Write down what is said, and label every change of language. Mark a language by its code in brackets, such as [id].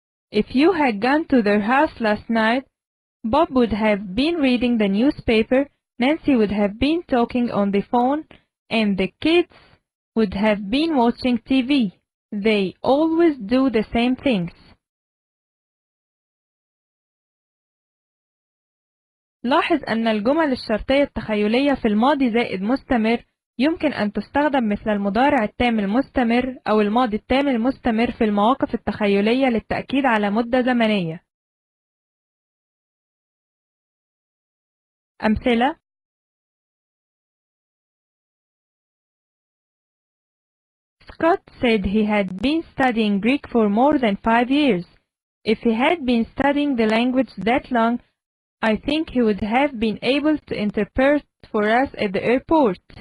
[en] If you had gone to their house last night, Bob would have been reading the newspaper, Nancy would have been talking on the phone, and the kids would have been watching TV. They always do the same things. [ar] لاحظ أن الجمل الشرطية التخيلية في الماضي زائد مستمر يمكن أن تستخدم مثل المضارع التام المستمر أو الماضي التام المستمر في المواقف التخيلية للتأكيد على مدة زمنية. [en] أمثلة: Scott said he had been studying Greek for more than 5 years. If he had been studying the language that long, I think he would have been able to interpret for us at the airport.